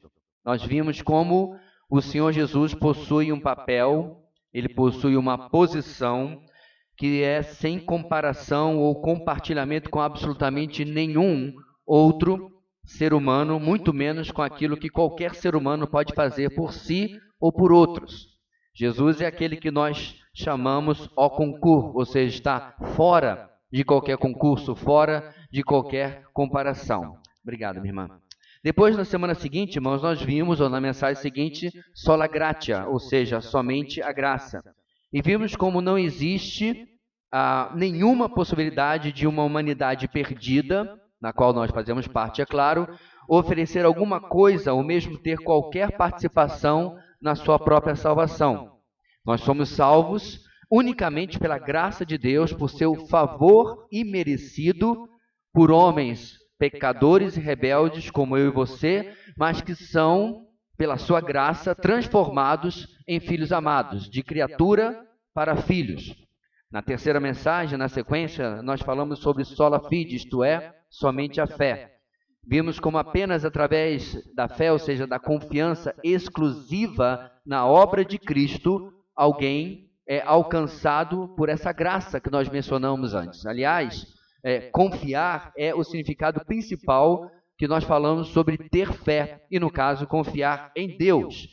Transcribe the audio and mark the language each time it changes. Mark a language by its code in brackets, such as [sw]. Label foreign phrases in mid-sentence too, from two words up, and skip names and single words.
[pt] Nós vimos como o Senhor Jesus possui um papel, ele possui uma posição que é sem comparação ou compartilhamento com absolutamente nenhum outro ser humano, muito menos com aquilo que qualquer ser humano pode fazer por si ou por outros. Jesus é aquele que nós chamamos [fr] au concours, [pt] ou seja, está fora de qualquer concurso, fora de qualquer comparação. Obrigado, minha irmã. Depois, na semana seguinte, irmãos, nós vimos, ou na mensagem seguinte, [la] sola gratia, [pt] ou seja, somente a graça. E vimos como não existe nenhuma possibilidade de uma humanidade perdida, na qual nós fazemos parte, é claro, oferecer alguma coisa ou mesmo ter qualquer participação na sua própria salvação. Nós somos salvos unicamente pela graça de Deus, por seu favor imerecido por homens pecadores e rebeldes como eu e você, mas que são, pela sua graça, transformados em filhos amados, de criatura para filhos. Na terceira mensagem, na sequência, nós falamos sobre [la] sola fide, [pt] isto é, somente a fé. Vimos como apenas através da fé, ou seja, da confiança exclusiva na obra de Cristo, alguém é alcançado por essa graça que nós mencionamos antes. Aliás, confiar é o significado principal que nós falamos sobre ter fé, e no caso, confiar em Deus.